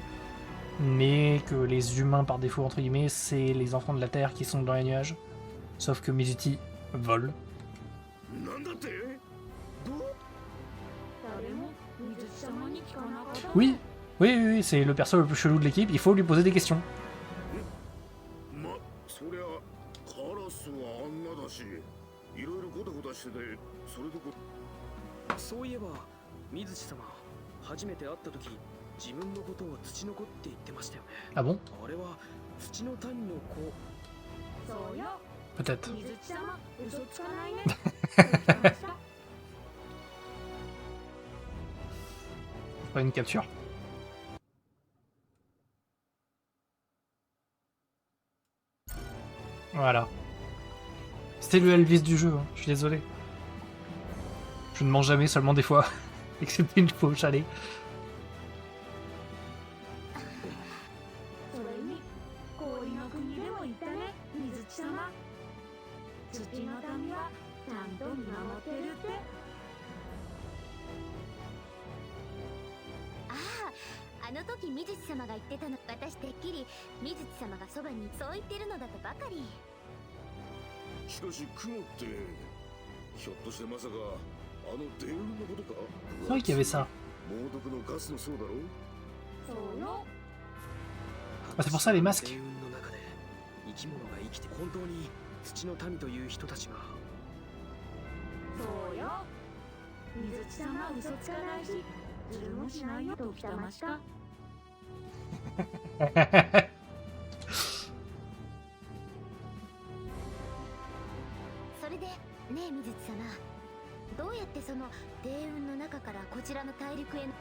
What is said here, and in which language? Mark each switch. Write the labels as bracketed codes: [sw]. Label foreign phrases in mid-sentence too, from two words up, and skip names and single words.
[fr] Mais que les humains par défaut entre guillemets c'est les enfants de la Terre qui sont dans les nuages. Sauf que Mizuti vole. Oui, oui, c'est le perso le plus chelou de l'équipe, il faut lui poser des questions. [ja] そりゃカラスはあんなだし、いろいろゴタゴタしてて、それでそういえば水地様、初めて会った時自分のことを土の子って言ってましたよね。 [fr] Ah bon? [ja] あれは土の谷の子。そうよ。 [fr] Peut-être. [ja] 水地様、嘘つかないね。そう言ってました。 [fr] Pas une capture. Voilà. C'était le Elvis du jeu, hein. Je suis désolé. Je ne mange jamais, seulement des fois. Excepté une fois au chalet. [ja] それに氷の国でもいたね、水地様。土の民はちゃんと見守ってるって。ああ、あの時水地様が言ってたの、私てっきり水地様がそばにそう言ってるのだとばかり。しかし雲ってひょっとしてまさかあの電雲のことか？ [fr] C'est vrai qu'il y avait ça. [ja] 猛毒のガスの層だろ？そうよ。 [fr] Ah, c'est pour ça les masques. [ja] 電雲の中で生き物が生きて本当に土の民という人たちが。そうよ。水地様嘘つかないし、ずるもしないよときたました。それでねえ水地様、どうやってその低雲の中からこちらの大陸への